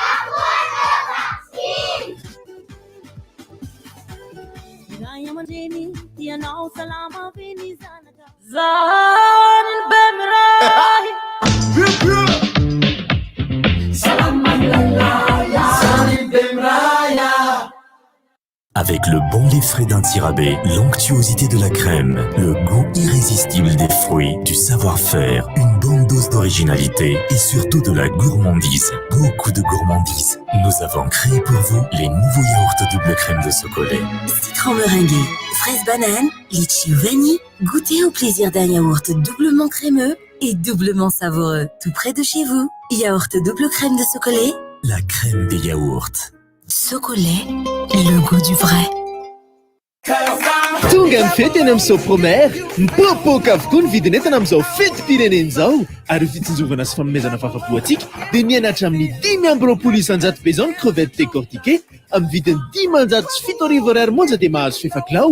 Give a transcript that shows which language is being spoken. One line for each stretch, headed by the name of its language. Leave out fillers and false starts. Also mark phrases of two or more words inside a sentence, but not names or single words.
Malagasy: Ray aman-dreny tianao salama feny zanaka. Zahanin bemiray. Salama lalaya. Zahanin bemraya.
French: Avec le bon lait frais d'un tirabé, l'onctuosité de la crème, le goût irrésistible des fruits, du savoir-faire, une bonne dose d'originalité et surtout de la gourmandise. Beaucoup de gourmandise. Nous avons créé pour vous les nouveaux yaourts double crème de chocolat. Citron meringué, fraise banane, litchi vanille. Goûtez au plaisir d'un yaourt doublement crémeux et doublement savoureux. Tout près de chez vous. Yaourt double crème de chocolat. La crème des yaourts. Chocolat, le goût du vrai.
Malagasy: Tonga amin'ny fety eny amin'izao promare mipoapoaka avokoa ny vidin'entana amin'izao fetim-pirenena izao ary fitsinjovana sy fanomezana fahafapoatsika dia mianatra amin'ny 5 isanjato be izao ny
French: crevette décortiquée
Malagasy: amin'ny vidiny 507 ariary monja dia mahazo fefakilao.